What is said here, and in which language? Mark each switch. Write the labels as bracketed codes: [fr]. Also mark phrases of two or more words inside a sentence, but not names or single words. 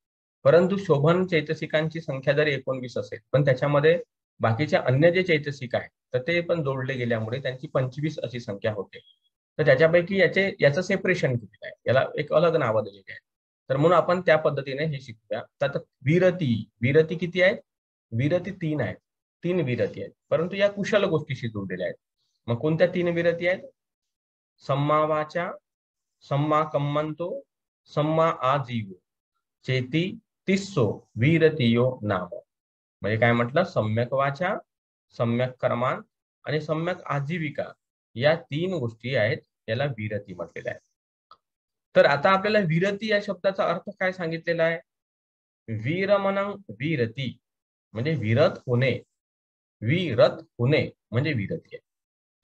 [mr] परंतु शोभन चैतसिकांची संख्या जरी 19 असेल पण त्याच्यामध्ये बाकीच्या अन्य जे चैतसिक आहेत तर ते पण जोडले गेल्यामुळे त्यांची 25 अशी संख्या होते. तर त्याच्यापैकी याचं सेपरेशन केलेलं आहे, याला एक अलग नावं दिलेली आहे. तर म्हणून आपण त्या पद्धतीने हे शिकूया. तर विरती विरती किती आहेत? विरती 3 आहेत, 3 विरती आहेत, परंतु या कुशल गोष्टीशी जोडलेल्या आहेत. मग कोणत्या 3 विरती आहेत? [pi] सम्मा वाचा, सम्मा कम्मंतो, सम्मा आजीवो चेती तिस्सो विरतियो नाम. [mr] म्हणजे काय म्हटलं? सम्यक वाचा, सम्यक कर्मान आणि सम्यक आजीविका या 3 गोष्टी आहेत, याला विरती म्हटलेलं आहे. तर आता आपल्याला विरती या शब्दाचा अर्थ काय सांगितलेला आहे? वीरमनं विरती म्हणजे विरत होणे, विरत होणे म्हणजे विरती आहे.